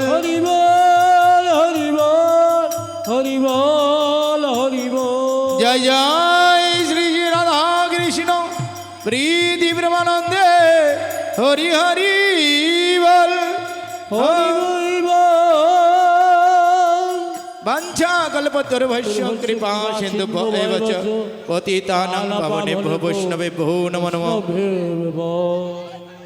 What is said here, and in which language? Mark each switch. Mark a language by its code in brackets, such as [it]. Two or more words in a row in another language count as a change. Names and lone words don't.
[bn] হরি বল হরি বল হরি বল হরি বল। জয় জয় শ্রী রাধা কৃষ্ণ প্রীতি প্রেমানন্দে হরি হরি বল হরি বল। [sa] বাঞ্ছা কল্পতরুভ্যশ্চ কৃপা সিন্ধুভ্যেব চ পতিতানাং পাবনেভ্যো বৈষ্ণবেভ্যো নমো নমঃ।